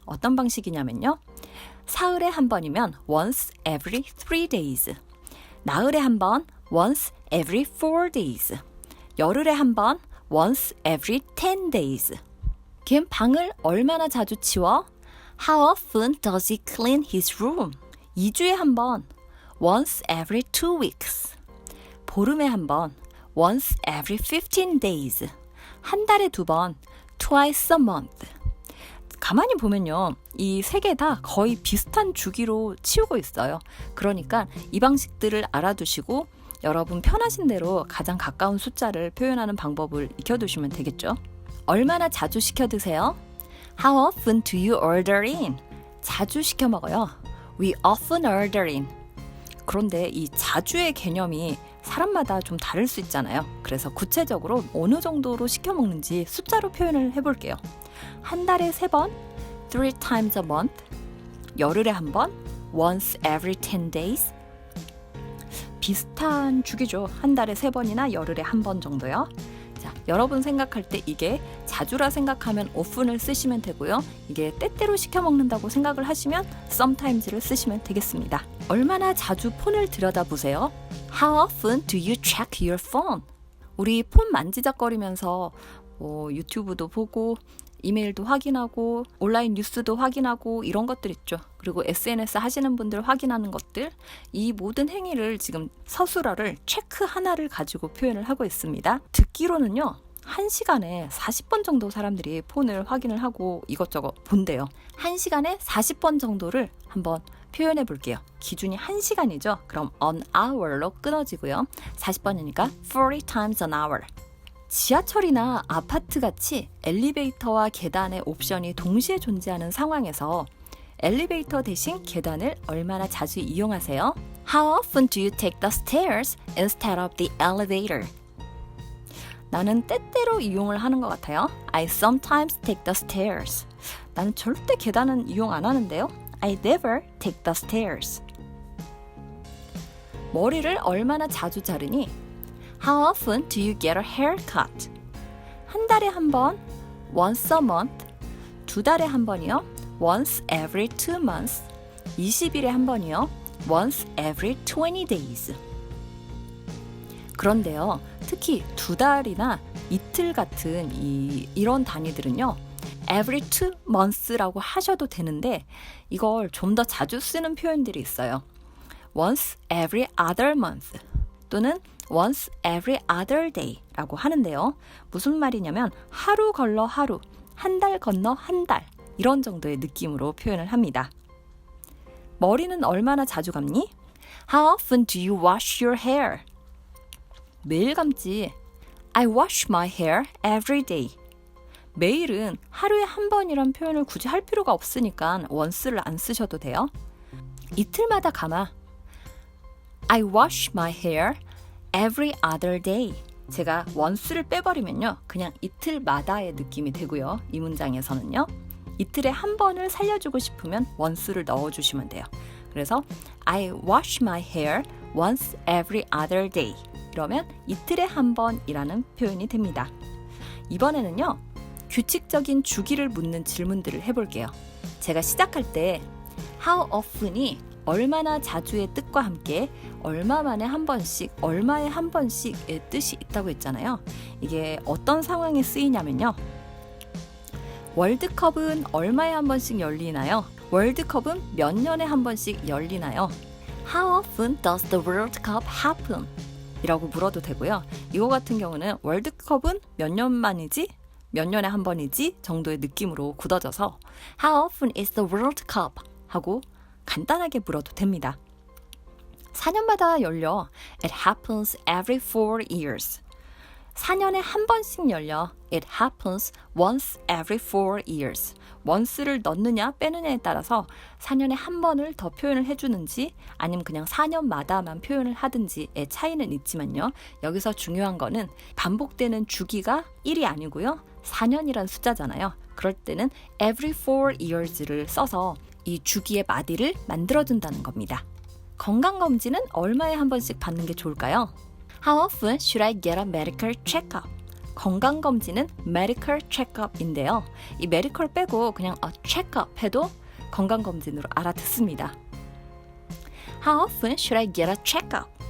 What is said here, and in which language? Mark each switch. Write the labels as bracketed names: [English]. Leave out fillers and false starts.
[Korean] 어떤 방식이냐면요. 사흘에 한 번이면 [English] once every 3 days. [Korean] 나흘에 한 번 [English] once every 4 days. [Korean] 열흘에 한 번 [English] once every 10 days. [Korean] 걔 방을 얼마나 자주 치워? [English] How often does he clean his room? [Korean] 2주에 한 번 [English] once every 2 weeks. [Korean] 보름에 한 번 [English] once every 15 days. [Korean] 한 달에 두 번 [English] twice a month. [Korean] 가만히 보면요. 이 세 개 다 거의 비슷한 주기로 치우고 있어요. 그러니까 이 방식들을 알아두시고 여러분 편하신 대로 가장 가까운 숫자를 표현하는 방법을 익혀두시면 되겠죠. 얼마나 자주 시켜 드세요? [English] How often do you order in? [Korean] 자주 시켜 먹어요. [English] We often order in. [Korean] 그런데 이 자주의 개념이 사람마다 좀 다를 수 있잖아요. 그래서 구체적으로 어느 정도로 시켜 먹는지 숫자로 표현을 해볼게요. 한 달에 3번, [English] 3 times a month. [Korean] 열흘에 한 번, [English] once every 10 days. [Korean] 비슷한 주기죠. 한 달에 3번이나 열흘에 한 번 정도요. 자, 여러분 생각할 때 이게 자주라 생각하면 often을 쓰시면 되고요. 이게 때때로 시켜 먹는다고 생각을 하시면 sometimes를 쓰시면 되겠습니다. 얼마나 자주 폰을 들여다보세요? [English] How often do you check your phone? [Korean] 우리 폰 만지작거리면서 유튜브도 보고 이메일도 확인하고 온라인 뉴스도 확인하고 이런 것들 있죠. 그리고 SNS 하시는 분들 확인하는 것들, 이 모든 행위를 지금 서술어를 체크 하나를 가지고 표현을 하고 있습니다. 듣기로는요. 1시간에 40번 정도 사람들이 폰을 확인을 하고 이것저것 본대요. 1시간에 40번 정도를 한번 표현해 볼게요. 기준이 1시간이죠. 그럼 [English] an hour [Korean] 로 끊어지고요. 40번이니까 [English] 40 times an hour. [Korean] 지하철이나 아파트같이 엘리베이터와 계단의 옵션이 동시에 존재하는 상황에서 엘리베이터 대신 계단을 얼마나 자주 이용하세요? [English] How often do you take the stairs instead of the elevator? [Korean] 나는 때때로 이용을 하는 것 같아요. [English] I sometimes take the stairs. [Korean] 나는 절대 계단은 이용 안 하는데요. [English] I never take the stairs. [Korean] 머리를 얼마나 자주 자르니? [English] How often do you get a haircut? [Korean] 한 달에 한 번, [English] once a month. [Korean] 두 달에 한 번이요. [English] once every 2 months. [Korean] 20일에 한 번이요. [English] once every 20 days. [Korean] 그런데요, 특히 2달이나 이틀 같은 이런 단위들은요, [English] every 2 months [Korean] 라고 하셔도 되는데 이걸 좀 더 자주 쓰는 표현들이 있어요. [English] once every other month [Korean] 또는 [English] once every other day [Korean] 라고 하는데요. 무슨 말이냐면 하루 걸러 하루, 한 달 건너 한 달 이런 정도의 느낌으로 표현을 합니다. 머리는 얼마나 자주 감니? [English] How often do you wash your hair? [Korean] 매일 감지. [English] I wash my hair every day. [Korean] 매일은 하루에 한 번이란 표현을 굳이 할 필요가 없으니까 once를 안 쓰셔도 돼요. 이틀마다 감아. [English] I wash my hair every other day. [Korean] 제가 once를 빼버리면요, 그냥 이틀마다의 느낌이 되고요. 이 문장에서는요, 이틀에 한 번을 살려주고 싶으면 once를 넣어주시면 돼요. 그래서 [English] I wash my hair once every other day. [Korean] 이러면 이틀에 한 번이라는 표현이 됩니다. 이번에는요, 규칙적인 주기를 묻는 질문들을 해볼게요. 제가 시작할 때 how often이 얼마나 자주의 뜻과 함께 얼마 만에 한 번씩, 얼마에 한 번씩의 뜻이 있다고 했잖아요. 이게 어떤 상황에 쓰이냐면요, 월드컵은 얼마에 한 번씩 열리나요? 월드컵은 몇 년에 한 번씩 열리나요? [English] How often does the World Cup happen? [Korean] 이라고 물어도 되고요. 이거 같은 경우는 월드컵은 몇 년 만이지? 몇 년에 한 번이지? 정도의 느낌으로 굳어져서 [English] How often is the World Cup? [Korean] 하고 간단하게 물어도 됩니다. 4년마다 열려. [English] It happens every 4 years. [Korean] 4년에 한 번씩 열려. [English] It happens once every 4 years. [Korean] once를 넣느냐 빼느냐에 따라서 4년에 한 번을 더 표현을 해주는지 아니면 그냥 4년마다만 표현을 하든지의 차이는 있지만요. 여기서 중요한 거는 반복되는 주기가 1이 아니고요. 4년이란 숫자잖아요. 그럴 때는 [English] every 4 years [Korean] 를 써서 이 주기의 마디를 만들어준다는 겁니다. 건강검진은 얼마에 한 번씩 받는 게 좋을까요? [English] How often should I get a medical checkup? [Korean] 건강검진은 medical checkup인데요. 이 medical 빼고 그냥 a checkup 해도 건강검진으로 알아듣습니다. [English] How often should I get a checkup?